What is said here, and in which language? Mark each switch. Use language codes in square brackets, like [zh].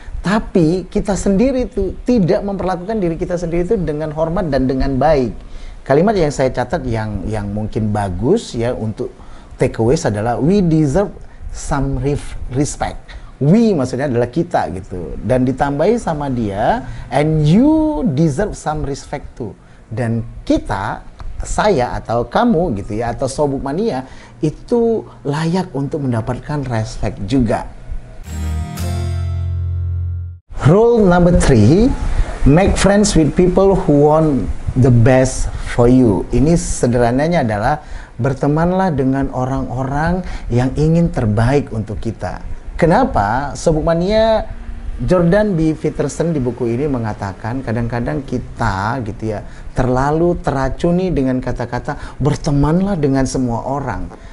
[id] Tapi kita sendiri itu tidak memperlakukan diri kita sendiri itu dengan hormat dan dengan baik. Kalimat yang saya catat yang mungkin bagus ya untuk takeaways adalah [en] we deserve some respect. [id] We maksudnya adalah kita gitu. Dan ditambahi sama dia [en] and you deserve some respect too. [id] Dan kita, saya atau kamu gitu ya atau Sobat Mania itu layak untuk mendapatkan respect juga. [en] Rule number 3, make friends with people who want the best for you. [id] Ini sederhananya adalah bertemanlah dengan orang-orang yang ingin terbaik untuk kita. Kenapa? Sobat Mania, Jordan B. Peterson di buku ini mengatakan kadang-kadang kita gitu ya terlalu teracuni dengan kata-kata bertemanlah dengan semua orang.